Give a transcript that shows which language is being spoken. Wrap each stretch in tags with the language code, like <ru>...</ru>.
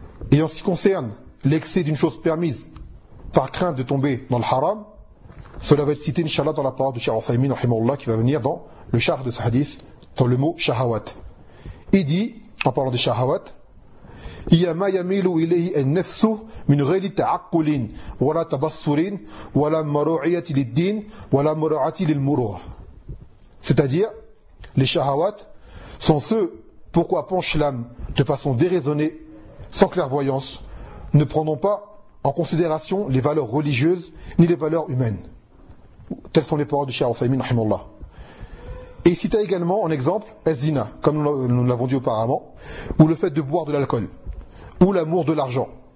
<fr>Et en ce qui concerne l'excès d'une chose permise par crainte de tomber dans le haram, cela va être cité, inshallah, dans la parole du Cheikh Othaymin, rahimahullah, qui va venir dans le charh de ce hadith, dans le mot shahawat. Il dit, en parlant des shahawat,</fr> <ar>هي ما يميل إليه النفس من غير تعقل ولا تبصر ولا مراعاة للدين ولا مراعاة للمروءة.</ar> <fr>C'est-à-dire, les shahawat sont ceux pour quoi penche l'âme de façon déraisonnée, sans clairvoyance, ne prenant pas en considération les valeurs religieuses ni les valeurs humaines. Telles sont les paroles du Cheikh Al-Saymin, rahimallah. Et il cita également en exemple Ezzina, comme nous l'avons dit auparavant, ou le fait de boire de l'alcool, ou l'amour de l'argent.</fr>